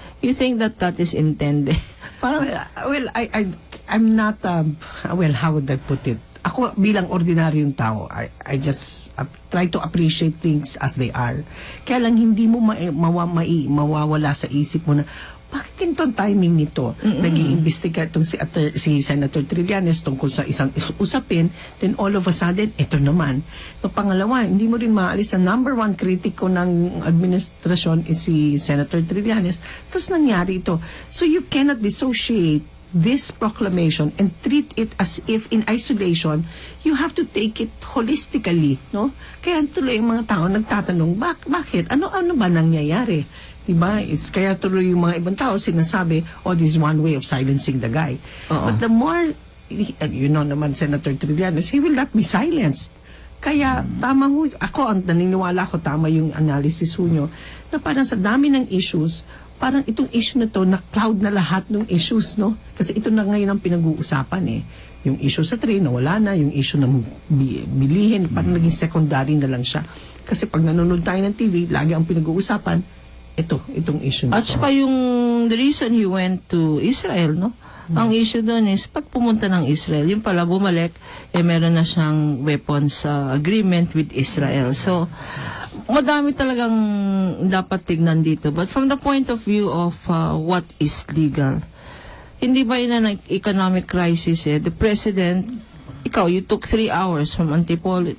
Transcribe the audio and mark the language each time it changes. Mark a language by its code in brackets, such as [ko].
[en] You think that is intended? Parang, well, I'm not, well, how would I put it? Ako bilang ordinaryong tao, I just try to appreciate things as they are. [tl] Kaya lang hindi mo mawawala sa isip mo na, bakit ganito ang timing nito? Nag-iimbestiga itong si Senator Trillanes tungkol sa isang usapin, then all of a sudden, ito naman. No, pangalawa, hindi mo rin maalis na number one kritiko ng administrasyon is si Senator Trillanes. Tapos nangyari ito. [en] So you cannot dissociate this proclamation and treat it as if in isolation. You have to take it holistically, no? [tl] Kaya tuloy yung mga tao nagtatanong, bakit? Ano ba nangyayari? Diba? Kaya tuloy yung mga ibang tao sinasabi, this is one way of silencing the guy. [en] But the more, you know naman, Senator Trillanes, he will not be silenced. [tl] Kaya, tama ho, naniniwala ko, tama yung analysis ho nyo, na parang sa dami ng issues, parang itong issue na to, na-cloud na lahat ng issues, no? Kasi ito na ngayon ang pinag-uusapan Yung issue sa train, wala na. Yung issue ng bilihin, parang naging secondary na lang siya. Kasi pag nanonood tayo ng TV, lagi ang pinag-uusapan, itong issue na [en] At saka yung the reason he went to Israel, no? [tl] Ang issue doon is, pag pumunta ng Israel, yung pala bumalik, meron na siyang weapons agreement with Israel. So, madami talagang dapat tignan dito. [en] But from the point of view of what is legal, hindi ba yun ang economic crisis the President, ikaw, you took 3 hours from Antipolo.